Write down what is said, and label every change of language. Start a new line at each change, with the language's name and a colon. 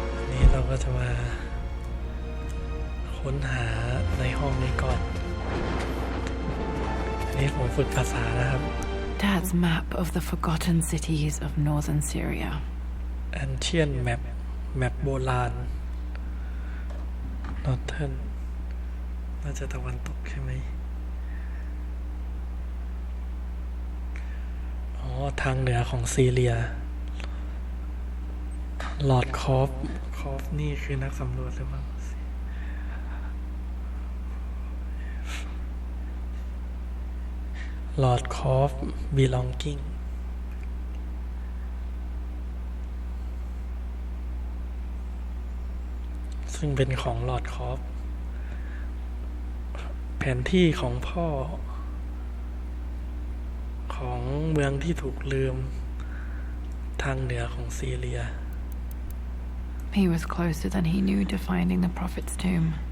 Thai: นี่เราก็จะมาค้นหาในห้องนี้ก่อนนี่ผมฝึกภาษานะครับ
English: Dad's map of the forgotten cities of northern Syria. Ancient map
Thai: แมปโบราณ Northern น่าจะตะวันตกใช่ไหมอ๋อทางเหนือของซีเรียลอร์ดคอฟนี่คือนักสำรวจหรือเปล่าลอร์ดคอฟ belonging ซึ่งเป็นของลอร์ดคอฟแผนที่ของพ่อของเมืองที่ถูกลืมทางเหนือของซีเรีย
English: He was closer than he knew to finding the prophet's tomb.